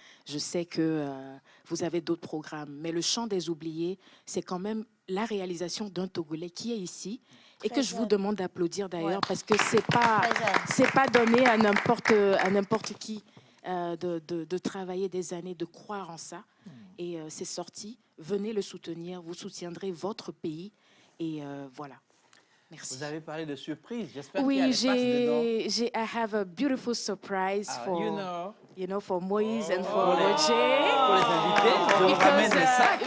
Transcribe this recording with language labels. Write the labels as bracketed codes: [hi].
[fr] Je sais que vous avez d'autres programmes, mais le Chant des oubliés, c'est quand même la réalisation d'un Togolais qui est ici et que je vous demande d'applaudir d'ailleurs parce que c'est pas donné à n'importe qui de travailler des années, de croire en ça. Et c'est sorti. Venez le soutenir, vous soutiendrez votre pays et voilà. Merci. Vous avez parlé de surprise. J'espère Oui, qu'il y a des passes dedans. [en] I have a beautiful surprise for for Moïse and for [fr] Pour les invités, je vous ramène le sac.